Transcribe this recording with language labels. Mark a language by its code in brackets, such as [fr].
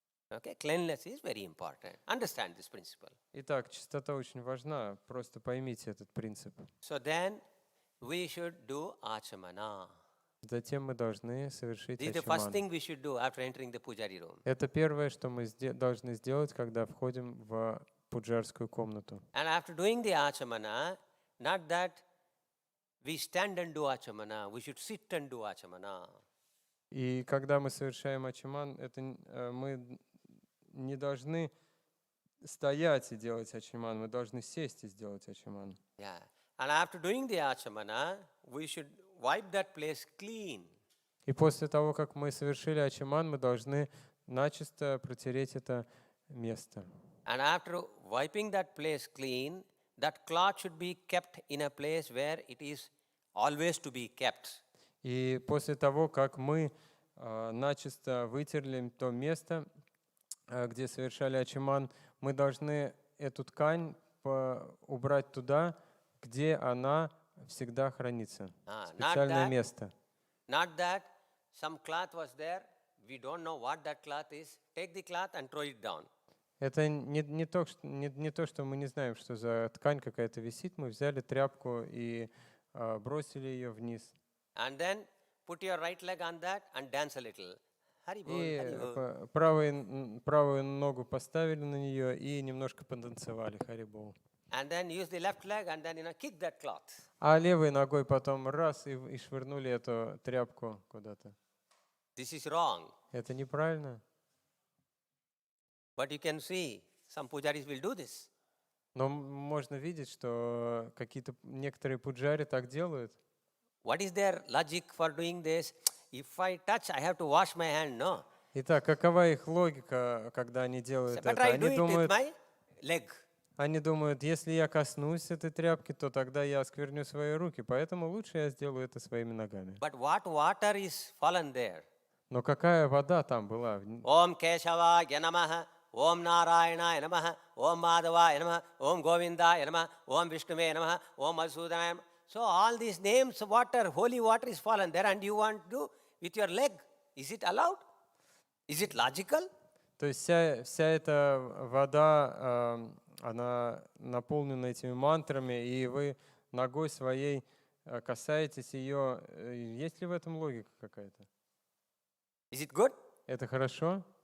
[en] Okay, cleanliness is very important. Understand this principle. [ru] Итак, чистота очень важна. Просто поймите этот принцип. [en] So then we should do achamana. [ru] Затем мы должны совершить [en] This is the first [ru] ачаман. [en] thing we should do after entering the pujari room. [ru] Это первое, что мы должны сделать, когда входим в пуджарскую комнату. [en] And after doing the achamana, not that we stand and do achamana, we should sit and do achamana. [ru] И когда мы совершаем ачаман, это мы не должны стоять и делать ачаман, мы должны сесть и сделать ачаман. [en] Yeah. And after doing the achamana, we should wipe that place clean. [ru] И после того, как мы совершили ачаман, мы должны начисто протереть это место. [en] And after wiping that place clean, that cloth should be kept in a place where it is always to be kept. [ru] И после того, как мы начисто вытерли то место, где совершали ачаман, мы должны эту ткань убрать туда, где она всегда хранится. Специальное место. [en] Not that some cloth was there, we don't know what that cloth is, take the cloth and throw it down. [ru] Это не то, что мы не знаем, что за ткань какая-то висит, мы взяли тряпку и бросили ее вниз. [en] And then put your right leg on that and dance a little. [ru] И правую ногу поставили на нее и немножко потанцевали. Харибол. [en] and then use the left leg and then kick that cloth. [ru] А левой ногой потом раз и швырнули эту тряпку куда-то. [en] This is wrong. [ru] Это неправильно. [en] But you can see some pujaris will do this. [ru] Но можно видеть, что некоторые пуджари так делают. [en] What is their logic for doing this? If I touch, I have to wash my hand. No. [ru] Итак, какова их логика, когда они делают [en] But [ru] это? [en] I do it with my leg. [ru] Они думают, если я коснусь этой тряпки, то тогда я оскверню свои руки, поэтому лучше я сделаю это своими ногами. [en] But what water is fallen there? [ru] Но какая вода там была? [sa] Om Keshava Namaha, Om Narayana Namaha, Om Madhava Namaha, Om Govinda Namaha, Om Vishnume Namaha, Om Madhusudana. [en] So all these names, water, holy water is fallen there, and you want to do with your leg. Is it allowed? Is it logical? [ru] То есть вся эта вода, она наполнена этими мантрами, и вы ногой своей касаетесь ее. Есть ли в этом логика какая-то? [en] Is it good? [ru] Это хорошо?